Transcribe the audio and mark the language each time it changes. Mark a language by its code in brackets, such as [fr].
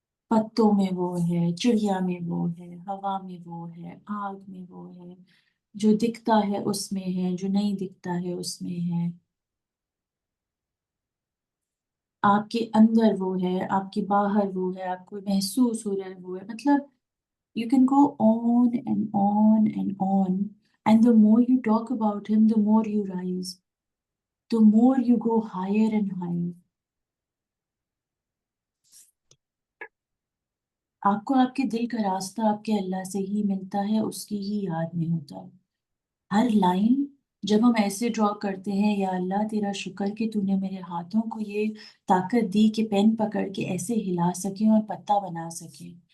[hi] पत्तों में वो है, चिड़िया में वो है, हवा में वो है, आग में वो है, जो दिखता है उसमें है, जो नहीं दिखता है उसमें है. आपके अंदर वो है, आपके बाहर वो है, आपको महसूस हो रहा है वो है. [en] मतलब you can go on and on and on, and the more you talk about him, the more you rise, the more you go higher and higher. [hi] आपको आपके दिल का रास्ता आपके अल्लाह से ही मिलता है, उसकी ही याद में होता है. हर लाइन जब हम ऐसे ड्रॉ करते हैं, या अल्लाह तेरा शुक्र कि तूने मेरे हाथों को ये ताकत दी कि पेन पकड़ के ऐसे हिला सके और पत्ता बना सके.